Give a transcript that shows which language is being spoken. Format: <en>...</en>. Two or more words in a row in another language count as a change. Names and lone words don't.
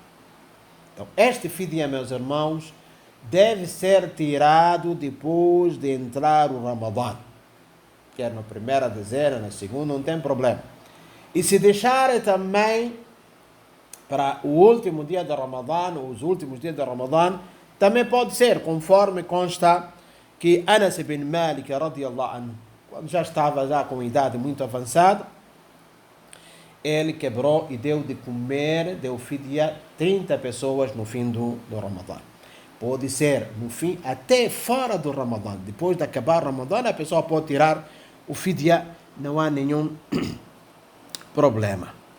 <pt>Então, este fidya, meus irmãos, deve ser tirado depois de entrar o Ramadã. Quer na primeira dezena, na segunda, não tem problema. E se deixar também para o último dia de Ramadã, ou os últimos dias de Ramadã, também pode ser, conforme consta que Anas ibn Malik,</pt> <ar>رضي الله عنه,</ar> <pt>quando já estava com idade muito avançada, ele quebrou e deu de comer, deu fidya 30 pessoas no fim do Ramadã. Pode ser no fim, até fora do Ramadã. Depois de acabar o Ramadã, a pessoa pode tirar o fidya, não há nenhum problema.</pt>